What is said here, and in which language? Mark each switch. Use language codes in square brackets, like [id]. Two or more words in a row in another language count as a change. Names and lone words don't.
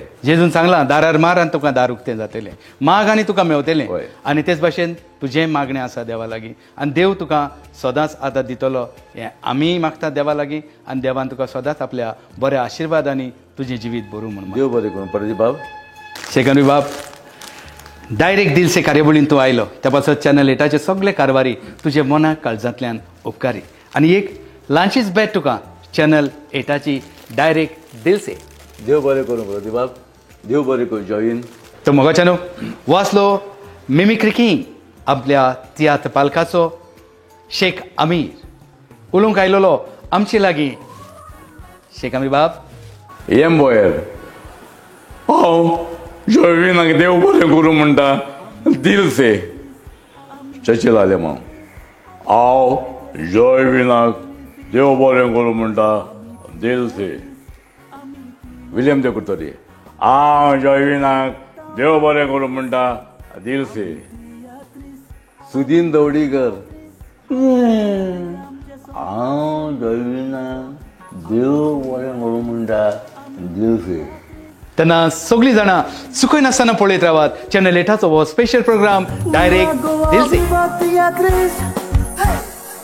[kok] जेजून सांगलां दारार मार आनी तुका दार उक्तें जातलें, माग आनी तुका मेवतलें. आनी तेच भाशेन तुजें मागणें आसा देवा लागीं आनी देव तुका सदांच आदार दितलो. हें आमी मागता देवा लागीं आनी देवान तुका सदांच आपल्या बऱ्या आशिर्वादांनी तुजें जिवीत भरूं म्हणून. देव बरें करूं. प्रदीप बाब. शेख अमीर बाब, डायरेक्ट दिल से कार्यावळीन तूं आयलो त्या पासत चॅनल 8चे सगळे कारवारी तुजे मनाक काळजांतल्यान उपकारी. आनी एक ल्हानशीच बॅट तुका चॅनल 8ची डायरेक्ट दिल से. देव बरें करूं प्रदीप बाब. देव बरें करूं. जॉईन तो मोगाच्यानो वाचलो मिमिक्री किंग आपल्या तियात्र पालकाचो शेख अमीर उलोवंक आयलोलो आमचे लागीं. शेख अमीर बाब, येम बोयर, हांव जॉविनाक देव बरें करूं म्हणटा दिल से. चर्चिल आलें हांव. हांव जॉविनाक देव बरें करूं म्हणटा दिल से. विलियम दे कुर्तोरी. हांव जॉविनाक देव बरें करूं म्हणटा दिल से. सुदीन दवडीकर. हांव जॉविना देव बरें करूं म्हणटा दिल से. तेन्ना सगळीं जाणां चुकय नासतना पळयत रावात चॅनल 8चो हो [en] special programme [kok] डायरेक्ट दिल से.